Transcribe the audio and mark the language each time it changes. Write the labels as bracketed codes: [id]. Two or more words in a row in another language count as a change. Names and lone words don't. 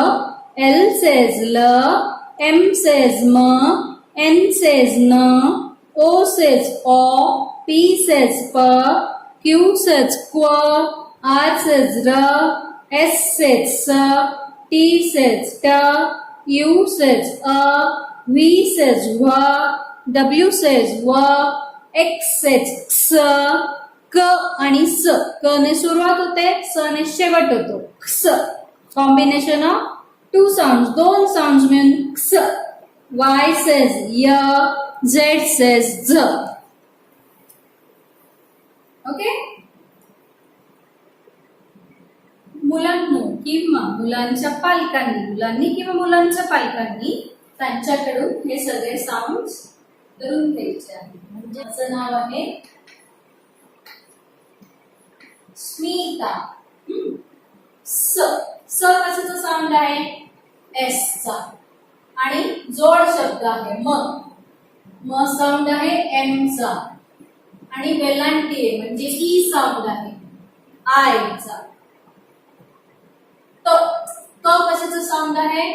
[en] L says l, M says m, N says n, O says O, P says P, Q says Q, R says R, S says S, T says T, U says A, V says V, W says W, X says X, [mr] क आणि स. क ने सुरुवात होते, स ने शेवट होतो. क्स. [en] combination of two sounds, [mr] दोन साउंड्स मिळून क्स. [en] Y says य, Z says Z. [mr] ओके. मुलांनो किंवा मुलांच्या मुलांनी किंवा मुलांच्या पालकांनी त्यांच्याकडून हे सगळे साऊंड्स करून घ्यायचे आहे. म्हणजे असं नाव आहे स्मिता. स. स कशाचा साऊंड आहे? एस चा. आणि जोड शब्द आहे म. म साऊंड आहे एम चा. आणि वेलांटी आहे म्हणजे ई साऊंड आहे आय चा. तो कशाचा साऊंड आहे?